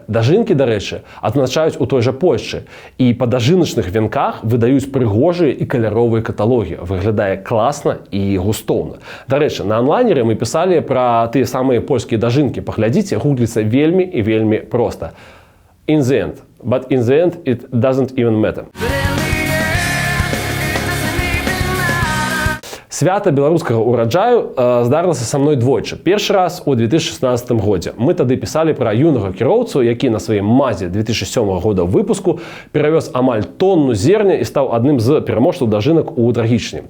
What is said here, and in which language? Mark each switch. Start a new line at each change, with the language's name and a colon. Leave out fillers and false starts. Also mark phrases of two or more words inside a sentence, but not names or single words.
Belarusian: Дажынкі, дарэчы, адзначаюць у той жа Польшчы. І па дажыначных венках выдаюць прыгожыя і каляровыя каталогі. Выглядае класна і густоўна. Дарэчы, на онлайнеры мы пісалі пра тыя самыя польскія дажынкі. Паглядзіце, гугліцца вельмі і вельмі проста.
English: In the end. But in the end it doesn't even matter.
Belarusian: Свята беларускага ўраджаю здарылася са мной двойчы. Першы раз у 2016 годзе. Мы тады пісалі пра юнага кіроўцу, які на сваім мазе 2007 года выпуску перавёз амаль тонну зерня і стаў адным з пераможцаў дажынак у Драгічні.